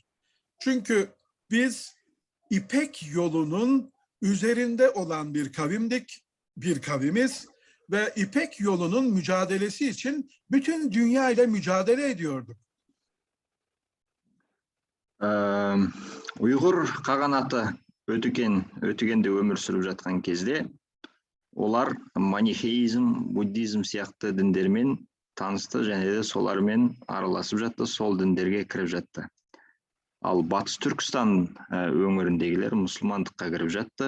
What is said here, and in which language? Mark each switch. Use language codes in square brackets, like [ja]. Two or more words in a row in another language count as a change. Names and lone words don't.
[tr] Çünkü biz İpek yolunun üzerinde olan bir kavimiz ve İpek yolunun mücadelesi için bütün dünya ile mücadele ediyorduk. [kk] Uyghur қағанаты Өтігенде өмір сүріп жатқан кезде, олар манихеизм, буддизм сияқты діндермен танысты, және де солармен араласып жатты, сол діндерге кіріп жатты. Ал Батыс Түркістан өңіріндегілер мұсылмандыққа кіріп жатты.